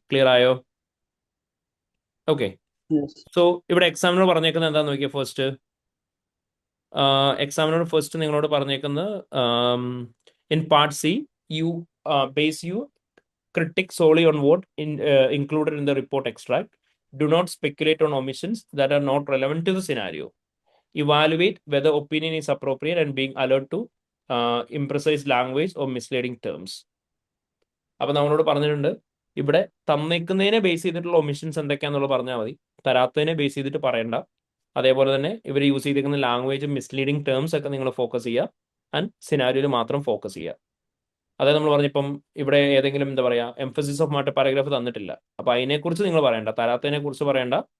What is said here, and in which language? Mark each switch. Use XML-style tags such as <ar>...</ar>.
<ml>Clear ആയോ? Okay.</ml> <en>Yes.</en> <ml>So ഇവിടെ എക്സാമിനോട് പറഞ്ഞേക്കുന്നത് എന്താന്ന് നോക്കിയാൽ ഫസ്റ്റ് എക്സാമിനോട് ഫസ്റ്റ് നിങ്ങളോട് പറഞ്ഞേക്കുന്നത്</ml> <en>In part C you base you critic solely on what included in the report extract. Do not speculate on omissions that are not relevant to the scenario. Evaluate whether opinion is appropriate and being alert to imprecise language or misleading terms.</en> <ml>അപ്പോൾ നമ്മളോട് പറഞ്ഞിട്ടുണ്ട് ഇവിടെ തന്നേക്കുന്നതിനെ base ചെയ്തിട്ടുള്ള omissions എന്തൊക്കെയാണെന്നുള്ളത് പറഞ്ഞാൽ മതി, തരാത്തതിനെ base ചെയ്തിട്ട് പറയണ്ട. അതേപോലെ തന്നെ ഇവർ യൂസ് ചെയ്തിരിക്കുന്ന ലാംഗ്വേജ് മിസ്ലീഡിങ് ടേംസ് ഒക്കെ നിങ്ങൾ ഫോക്കസ് ചെയ്യുക ആൻഡ് സിനാരിയോയിൽ മാത്രം ഫോക്കസ് ചെയ്യുക. അതായത് നമ്മൾ പറഞ്ഞിപ്പം ഇവിടെ ഏതെങ്കിലും എന്താ പറയുക എംഫസിസ് ഓഫ് മാറ്റർ പാരഗ്രാഫ് തന്നിട്ടില്ല, അപ്പോൾ അതിനെക്കുറിച്ച് നിങ്ങൾ പറയണ്ട, തരാത്തതിനെ കുറിച്ച് പറയണ്ട.</ml>